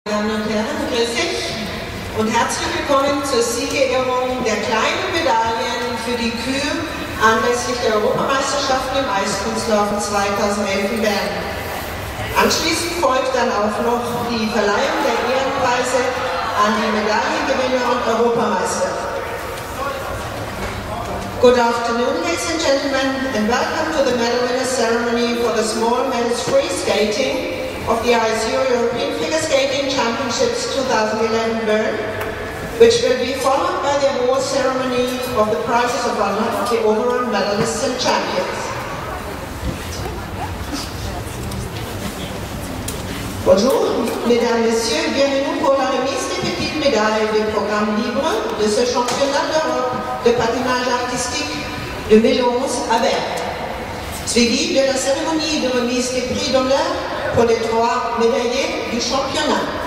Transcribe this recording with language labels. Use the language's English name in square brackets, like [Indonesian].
[German] Damen und Herren, grüß dich und herzlich willkommen zur Siegerehrung der kleinen Medaillen für die Kür anlässlich der Europameisterschaften im Eiskunstlaufen 2011 in Bern. Anschließend folgt dann auch noch die Verleihung der Ehrenpreise an die Medaillengewinner und Europameister. [English] Good afternoon, ladies and gentlemen, and welcome to the medal winner ceremony for the small men's free skating of the ISU European Figure Skating Championships 2011 Bern, which will be followed by the award ceremony of the prizes of honor of the overall medalists and champions. [French] Bonjour, mesdames, messieurs, bienvenue pour la remise des petites médailles du programme libre de ce championnat d'Europe de patinage artistique 2011 à Berne, suivi de la cérémonie de remise des prix d'honneur pour les 3 médaillés du championnat.